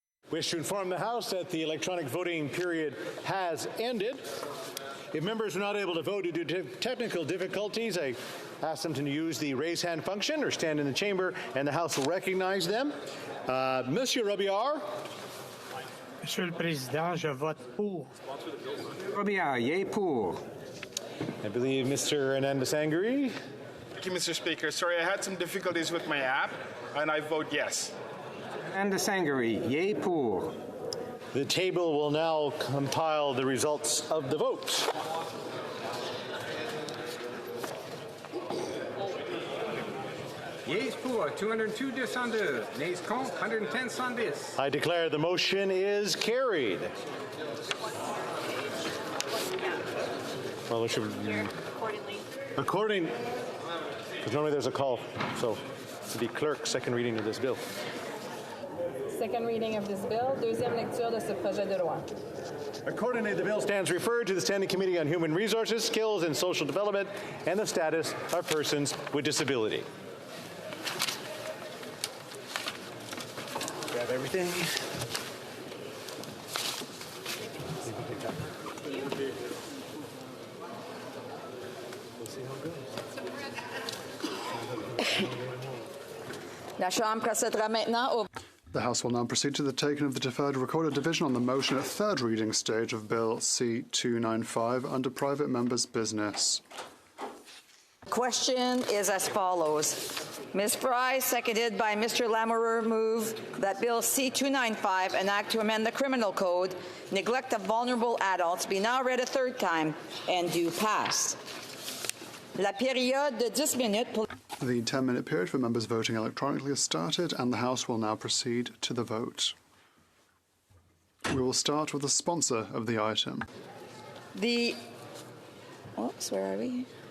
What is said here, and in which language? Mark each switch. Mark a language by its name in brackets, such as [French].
[English] Wish to inform the House that the electronic voting period has ended. If members are not able to vote due to technical difficulties, I ask them to use the raise hand function or stand in the chamber, and the House will recognize them. [French] Monsieur Robillard. Monsieur le Président, je vote pour. [English] Robillard, yea pour. I believe Mr. Hernandez-Sangri. Thank you, Mr. Speaker. Sorry, I had some difficulties with my app, and I vote yes. Hernandez-Sangri, yea pour. The table will now compile the results of the vote. Yeas pour, 202 descendus. Nays contre, 110 sans 10. I declare the motion is carried. Well, there should be according. Because normally there's a call, so to the clerk, second reading of this bill. Second reading of this bill, [French] deuxième lecture de ce projet de loi. [English] Accordingly, the bill stands referred to the Standing Committee on Human Resources, Skills and Social Development and the Status of Persons with Disability. Grab everything. [French] La Chambre procédera maintenant au... [English] The House will now proceed to the taking of the deferred recorded division on the motion at third reading stage of Bill C-295 under private members' business. Question is as follows. Ms. Fry, seconded by Mr. Lamoureux, move that Bill C-295, an act to amend the Criminal Code, neglect of vulnerable adults, be now read a third time and do pass. [French] La période de 10 minutes pour... [English] The 10-minute period for members voting electronically has started, and the House will now proceed to the vote. We will start with the sponsor of the item. Oops, where are we?